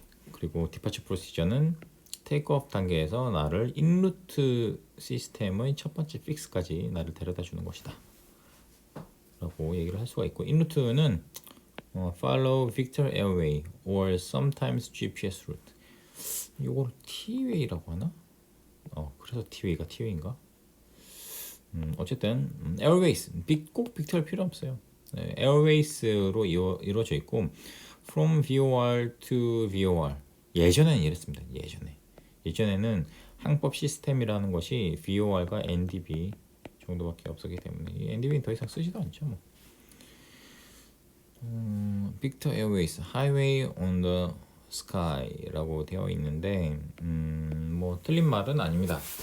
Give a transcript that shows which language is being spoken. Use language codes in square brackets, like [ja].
[ko] 그리고 디파처 프로시저는 테이크오프 단계에서 나를 인루트 시스템의 첫 번째 픽스까지 나를 데려다 주는 것이다 라고 얘기를 할 수가 있고, 인루트는 [en] follow Victor Airway or sometimes GPS route. [ko] 이걸 T-Way라고 하나? 그래서 T-Way가 T-Way인가? 어쨌든 Airways, 꼭 빅터일 필요 없어요. 네, Airways로 이루어져 있고, [en] from VOR to VOR. [ko] 예전에는 이랬습니다. 예전에는 항법 시스템이라는 것이 VOR과 NDB 정도밖에 없었기 때문에 이 NDB는 더 이상 쓰지도 않죠. 뭐. [en] Victor Airways, Highway on the Sky [ko] 라고 되어 있는데, 뭐 틀린 말은 아닙니다.